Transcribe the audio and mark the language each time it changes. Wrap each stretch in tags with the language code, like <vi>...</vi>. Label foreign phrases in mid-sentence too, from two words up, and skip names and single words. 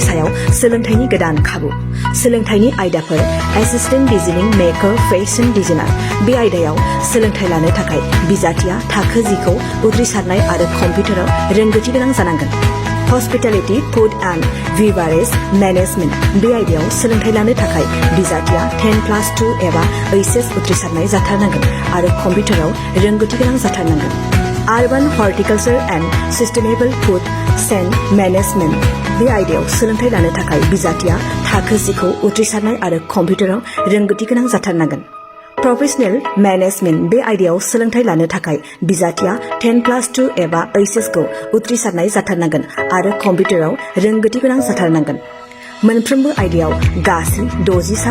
<brx>सायाव सोलोंथाइनि गोदान खाबु सोलोंथाइनि आयदाफोर</brx> <en>assistant designing maker fashion designer</en> <brx>बे आयदायाव सोलोंथाइ लानो थाखाय बिजाथिया थाखो 10 खौ उथ्रिसारनाय आरो कम्पिउटाराव रोंगौथि गोनां जानांगोन</brx> <en>hospitality food and beverage management</en> <brx>बे आयदायाव सोलोंथाइ लानो थाखाय बिजाथिया 10+2 एबा HS उथ्रिसारनाय जाथारनांगोन आरो कम्पिउटाराव रोंगौथि गोनां जाथारनांगोन</brx> <en>urban horticulture and sustainable food send management</en> <brx>बे आयदायाव सोलोंथाइ लानो थाखाय बिजाथिया थाखो 10 खौ उथ्रिसारनाय आरो कम्पिउटाराव रोंगौथि गोनां जाथारनांगोन प्रोफेशनल मैनेजमेंट बे आयदायाव सोलोंथाइ लानो थाखाय बिजाथिया 10+2 एबा HS खौ उथ्रिसारनाय जाथारनांगोन आरो कम्पिउटाराव रोंगौथि गोनां जाथारनांगोन मोनफ्रोमबो आयदायाव गासै 60</brx>